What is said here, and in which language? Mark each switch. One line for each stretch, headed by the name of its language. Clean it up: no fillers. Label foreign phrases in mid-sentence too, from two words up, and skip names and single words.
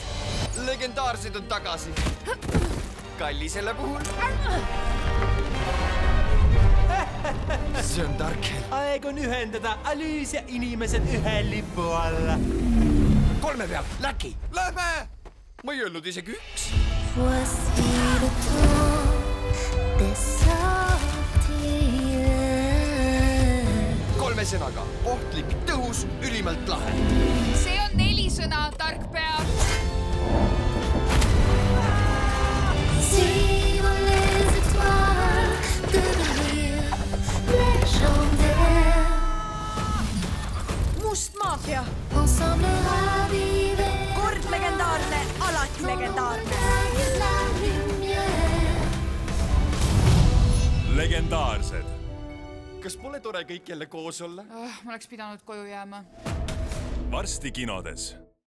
Estonian: Legendaarsed on tagasi. Kalli selle puhul. See on Darkhell. Aeg on ühendada Alüüs ja inimesed ühe lipu alla. 3 peal, Läki! Lähme! Ma ei öelnud isegi 1.
French: Voici le temps des sorties.
Estonian: 3 sõnaga. Ohtlik, tõhus, ülimalt lahe. See on 4 sõna, tark pea.
French: Suivons les étoiles, devenir légendaire.
Estonian: Must maafia!
French: Ensemble raviver
Estonian: Kord legendaarne, alati legendaarne!
French: la lumière.
Estonian: Legendaarsed. Kas pole tore kõik jälle koos olla? Ma oleks pidanud koju jääma. Varsti kinodes.